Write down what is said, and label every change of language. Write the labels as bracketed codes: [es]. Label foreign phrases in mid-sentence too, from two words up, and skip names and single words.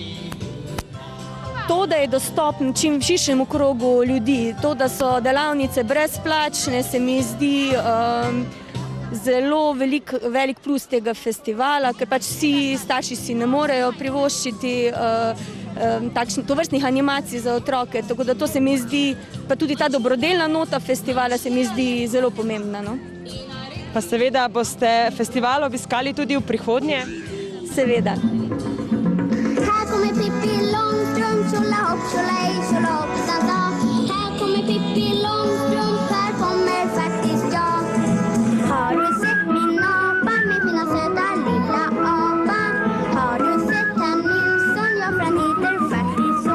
[sl] To, da je dostopen čim širšemu krogu ljudi, to, da so delavnice brezplačne, se mi zdi zelo velik plus tega festivala, ker pač vsi starši si ne morejo privoščiti tovrstnih animacij za otroke, tako da to se mi zdi, pa tudi ta dobrodelna nota festivala se mi zdi zelo pomembna. No? Pa seveda boste festival obiskali tudi v prihodnje? Seveda. [sv] Här kommer Pippi Långstrump, tjolahopp, tjolahej, tjolahoppsan dag. Här kommer Pippi Långstrump, här kommer faktiskt jag. Har du sett min apa, min fina söta lilla apa? Har du sett herr Nilsson, ja för han heter faktiskt så.